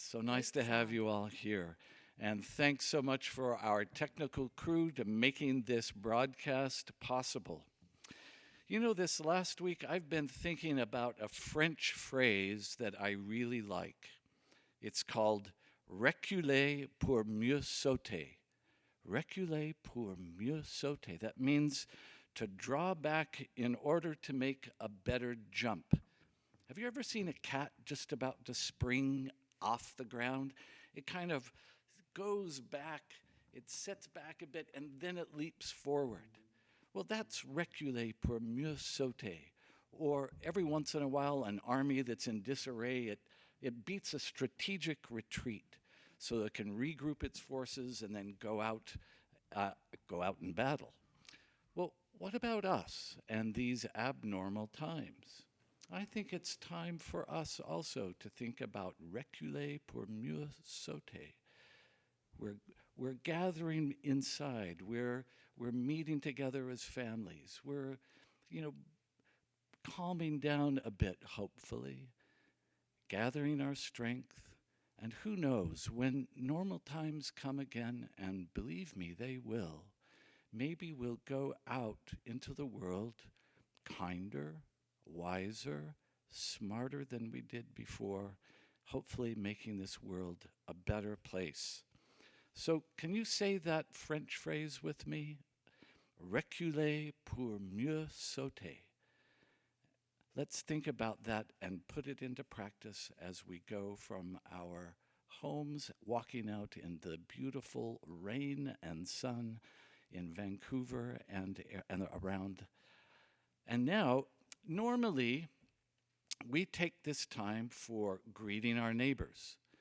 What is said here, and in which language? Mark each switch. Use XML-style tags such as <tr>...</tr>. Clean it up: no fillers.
<en>So nice to have you all here. And thanks so much for our technical crew to making this broadcast possible. You know, this last week I've been thinking about a French phrase that I really like. It's called</en> <fr>reculer pour mieux sauter. Reculer pour mieux sauter.</fr> <en>That means to draw back in order to make a better jump. Have you ever seen a cat just about to spring off the ground? It kind of goes back, it sets back a bit, and then it leaps forward. Well, that's</en> <fr>reculer pour mieux sauter.</fr> <en>Or every once in a while, an army that's in disarray, it beats a strategic retreat so it can regroup its forces and then go out in battle. Well, what about us and these abnormal times? I think it's time for us also to think about</en> <fr>reculer pour mieux sauter.</fr> <en>We're gathering inside. We're meeting together as families. We're, calming down a bit, hopefully, gathering our strength. And who knows, when normal times come again, and believe me, they will, maybe we'll go out into the world kinder, wiser, smarter than we did before, hopefully making this world a better place. So can you say that French phrase with me?</en> <fr>Reculer pour mieux sauter.</fr> <en>Let's think about that and put it into practice as we go from our homes, walking out in the beautiful rain and sun in Vancouver and around. And now, normally, we take this time for greeting our neighbors.</en>